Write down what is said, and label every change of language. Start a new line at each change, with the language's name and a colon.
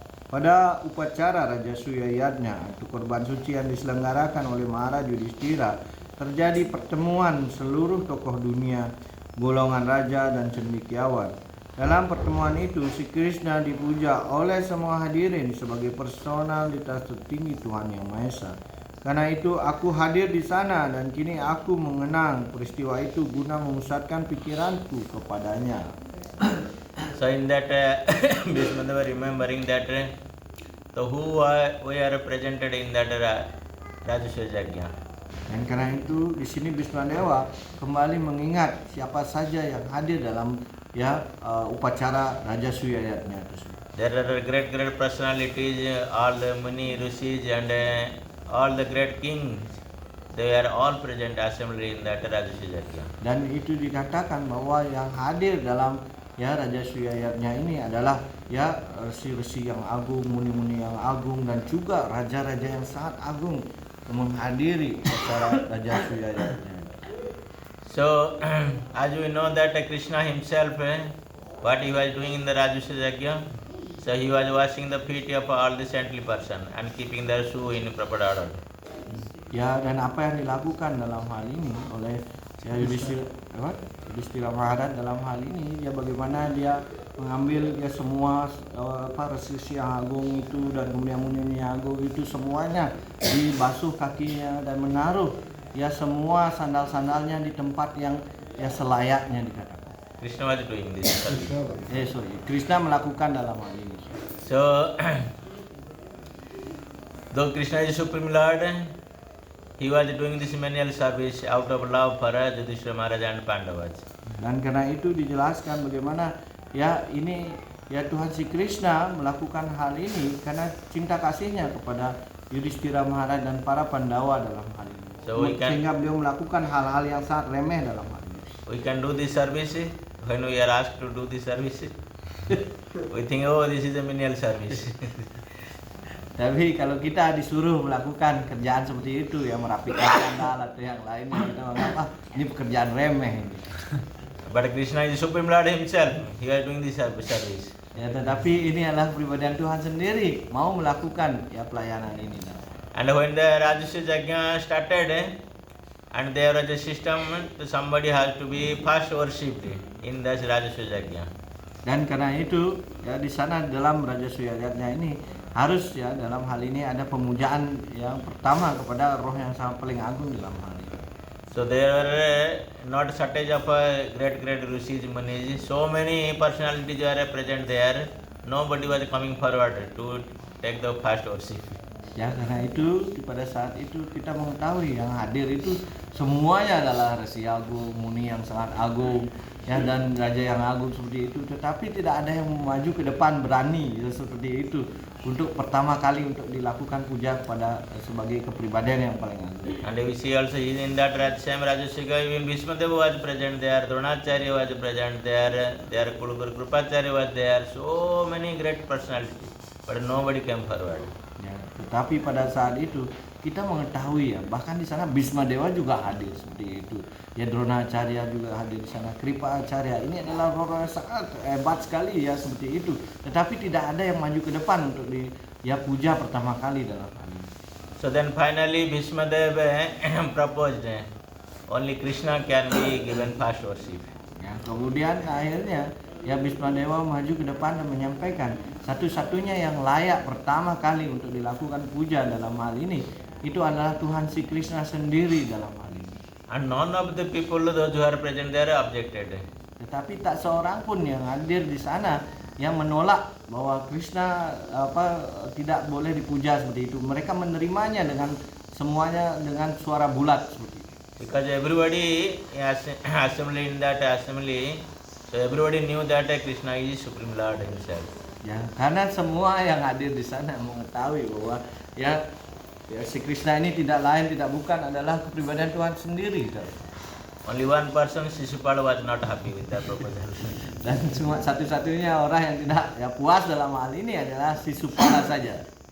Indonesian: Pada upacara Raja Suya Yajna atau korban suci yang diselenggarakan oleh Maharaj Yudhishthira, terjadi pertemuan seluruh tokoh dunia, golongan raja dan cendekiawan. Dalam pertemuan itu, si Krishna dipuja oleh semua hadirin sebagai personalitas tertinggi Tuhan Yang Maha Esa. Karena itu aku hadir di sana dan kini aku mengenang peristiwa itu guna memusatkan pikiranku kepadanya.
English: So in that Bhishma Deva remembering that so we are represented in that Rajasuya Yajna.
Indonesian: Dan karena itu di sini Bhisma Dewa kembali mengingat siapa saja yang hadir dalam upacara Raja Suya Yajna tersebut.
English: There are great personalities, all the Muni, Rishis and all the great kings. They are all present assembly in that Rajasuya Yajna.
Indonesian: Dan itu dikatakan bahwa yang hadir dalam Raja Suya Yajna ini adalah resi-resi yang agung, muni-muni yang agung dan juga raja-raja yang sangat agung menghadiri acara Raja Suya Yajna.
English: So as we know that Krishna himself what he was doing in the Rajasuya Yajna, so he was washing the feet of all the saintly person and keeping their shoe in proper order.
Indonesian: Ya, dan apa yang dilakukan dalam hal ini oleh Yudhishthira Maharaj dalam hal ini bagaimana dia mengambil semua resi yang agung itu dan kemudian muni yang agung itu semuanya dibasuh kakinya dan menaruh semua sandal-sandalnya di tempat yang selayaknya dikatakan.
English: Krishna was doing this.
Indonesian: Krishna melakukan dalam hal ini.
English: So though Krishna is Supreme Lord, he was doing this menial service out of love for Yudhishthira Maharaj and Pandavas.
Indonesian: Dan karena itu dijelaskan bagaimana ini Tuhan si Krishna melakukan hal ini karena cinta kasihnya kepada Yudhishthira Maharaj dan para Pandawa dalam hal ini.
English: So
Indonesian: sehingga beliau melakukan hal-hal yang sangat remeh dalam hal ini.
English: We can do this service when we are asked to do this service. We think, oh, this is a menial service.
Indonesian: Tapi kalau kita disuruh melakukan kerjaan seperti itu merapikan sandal atau yang lainnya, kita menganggap ini pekerjaan remeh ini.
English: But Krishna is Supreme Lord himself. He is doing this service.
Indonesian: Tetapi ini adalah pribadian Tuhan sendiri mau melakukan pelayanan ini.
English: And when the Rajasuya Yajna started, and there was a system, somebody has to be first worshipped in this Rajasuya Yajna.
Indonesian: Dan karena itu di sana dalam Raja Suya Yajna ini harus dalam hal ini ada pemujaan yang pertama kepada roh yang sangat paling agung dalam hal ini.
English: So there were not shortage of great rishis, munis. So many personalities were present there. Nobody was coming forward to take the first worship.
Indonesian: Ya, karena itu pada saat itu kita mengetahui yang hadir itu semuanya adalah Resi Agung, Muni yang sangat agung, ya, dan Raja yang agung seperti itu. Tetapi tidak ada yang maju ke depan berani ya, seperti itu untuk pertama kali untuk dilakukan puja kepada sebagai kepribadian yang paling agung.
English: And we see also in that same Rajasiga, even Bhismadeva was present there, Dronacharya was present there, Kuluguru Kripacharya was there, so many great personalities, but nobody came forward.
Indonesian: Ya, tetapi pada saat itu kita mengetahui ya, bahkan di sana Bhismadewa juga hadir seperti itu. Ya, Dronacharya juga hadir di sana, Kripacharya. Ini adalah orang yang sangat hebat sekali ya seperti itu. Tetapi tidak ada yang maju ke depan untuk puja pertama kali dalam hal ini.
English: So then finally Bhismadeva proposed only Krishna can be given first worship.
Indonesian: Ya, kemudian akhirnya ya Bhismadewa maju ke depan dan menyampaikan satu-satunya yang layak pertama kali untuk dilakukan puja dalam hal ini itu adalah Tuhan si Krishna sendiri dalam hal ini.
English: And none of the people those who are present there objected.
Indonesian: Tetapi tak seorang pun yang hadir di sana yang menolak bahwa Krishna tidak boleh dipuja seperti itu. Mereka menerimanya dengan semuanya dengan suara bulat seperti itu.
English: Because everybody assembly in that assembly, so everybody knew that Krishna is Supreme Lord himself.
Indonesian: Ya, karena semua yang hadir di sana mengetahui bahwa ya si Krishna ini tidak lain tidak bukan adalah kepribadian Tuhan sendiri.
English: Only one person, Sisupala, was not happy with that proposal.
Indonesian: Dan cuma satu-satunya orang yang tidak puas dalam hal ini adalah Sisupala saja.